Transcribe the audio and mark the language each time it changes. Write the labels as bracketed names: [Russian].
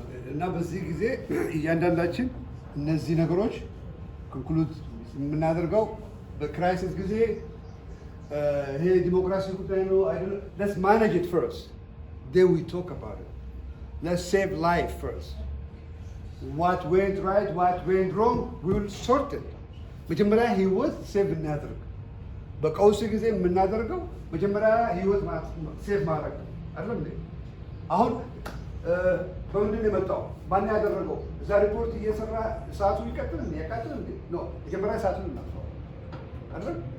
[Amharic] እና በዚህ ጊዜ እያንዳንዳችን እነዚህ ነገሮች ኮንክሉድ የምናደርገው በክራይሲስ ጊዜ ይሄ ዲሞክራሲ ጉዳይ ነው አይደለም። [English] let's manage it first, then we talk about it. Let's save life first. What went right, what went wrong, we will sort it. [Amharic] መጀመሪያ ህይወት ሴቭ እናደርግ። በቀውስ ጊዜ የምናደርገው መጀመሪያ ህይወት ሴቭ ማድረግ አይደለም እንዴ? አሁን በምንድን ነው የመጣው? ማን ያደረገው? እዛ ሪፖርት እየሰራ እሳቱ ይቀጥል እንዴ? ያቃጥል እንዴ? ኖ መጀመሪያ እሳቱን እናጥፋው አይደል?